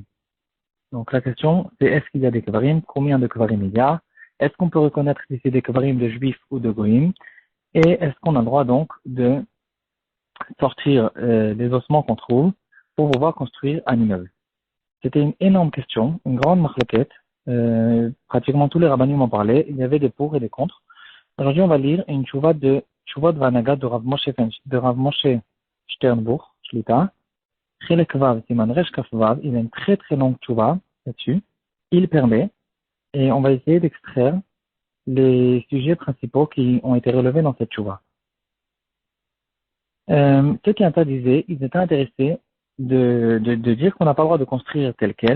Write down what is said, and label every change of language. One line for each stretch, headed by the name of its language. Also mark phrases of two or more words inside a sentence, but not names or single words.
French: Donc la question, c'est est-ce qu'il y a des kvarim, combien de kvarim il y a, est-ce qu'on peut reconnaître si c'est des kvarim de juifs ou de goïm, et est-ce qu'on a le droit donc de sortir les ossements qu'on trouve pour pouvoir construire un immeuble. C'était une énorme question, une grande marloquette. Pratiquement tous les rabbanim m'en parlaient. Il y avait des pour et des contre. Aujourd'hui, on va lire une tchouva de Vanaga de Rav Moshe Sternbuch, Shlita.
Hebrew: חלק ו' סימן ר' כ' ו.
French: Il a une très très longue tchouva là-dessus. Il permet, et on va essayer d'extraire les sujets principaux qui ont été relevés dans cette tchouva. Ceux qui interdisaient, ils étaient intéressés de dire qu'on n'a pas le droit de construire tel quel.